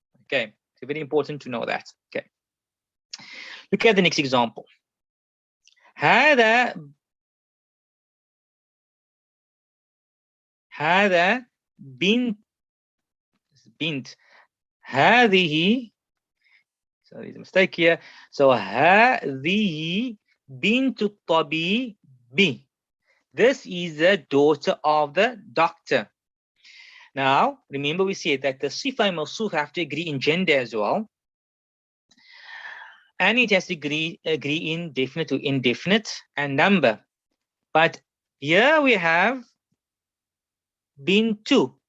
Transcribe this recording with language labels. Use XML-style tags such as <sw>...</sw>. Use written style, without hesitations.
<en>Okay, so very important to know that. Okay, look at the next example.</en> <ar>هذا بنت هذه,</ar> <en>so there's a mistake here. So</en> <ar>هذه بنت الطبيب.</ar> <en>This is the daughter of the doctor. Now remember, we said that the sifa and mawsuf have to agree in gender as well, and it has to agree in definite to indefinite and number. But here we have bintu.</en>